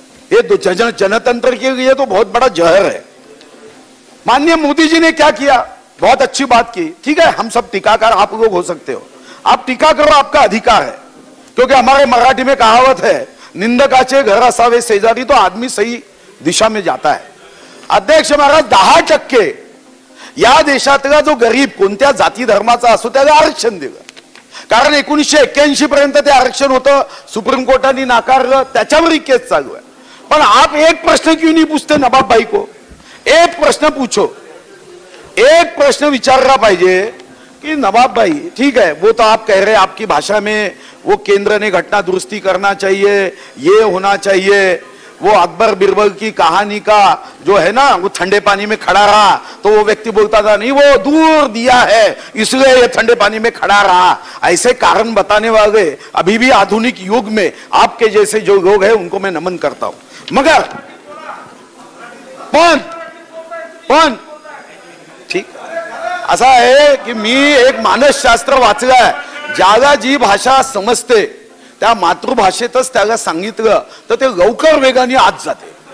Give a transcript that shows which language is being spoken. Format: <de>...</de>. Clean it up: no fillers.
<hi>ये जनतंत्र के लिए तो बहुत बड़ा जहर है. माननीय मोदी जी ने क्या किया? बहुत अच्छी बात की. ठीक है, हम सब टीकाकार आप लोग हो सकते हो, आप टीका करो, आपका अधिकार है. क्योंकि हमारे मराठी में कहावत है,</hi> <mr>निंदकाचे घर असावे शेजारी,</mr> <hi>तो आदमी सही दिशा में जाता है.</hi> <mr>अध्यक्ष महाराज, 10% या देशातला जो गरीब कोणत्या जाती धर्माचा असो त्याला आरक्षण दिलं. कारण 1981 पर्यंत ते आरक्षण होतं, सुप्रीम कोर्टाने नाकारलं, त्याच्यावर केस चालू आहे.</mr> <hi>पण आप एक प्रश्न क्यों नहीं पूछते नवाब भाई को? एक प्रश्न पूछो,</hi> <mr>एक प्रश्न विचारना पाहिजे</mr> <hi>कि नवाब भाई, ठीक है वो तो आप कह रहे हैं आपकी भाषा में, वो केंद्र ने घटना दुरुस्ती करना चाहिए, ये होना चाहिए, वो अकबर बिरबल की कहानी का जो है ना, वो ठंडे पानी में खड़ा रहा तो वो व्यक्ति बोलता था नहीं वो दूर दिया है इसलिए ये ठंडे पानी में खड़ा रहा। ऐसे कारण बताने वाले अभी भी आधुनिक युग में आपके जैसे जो लोग हैं उनको मैं नमन करता हूं।</hi> <mr>मगर पण ठीक असा आहे की मी एक मानसशास्त्र वाचलंय, ज्याला जी भाषा समजते त्या मातृभाषेतच त्याला सांगितलं तर ते लवकर वेगाने आत जाते।</mr>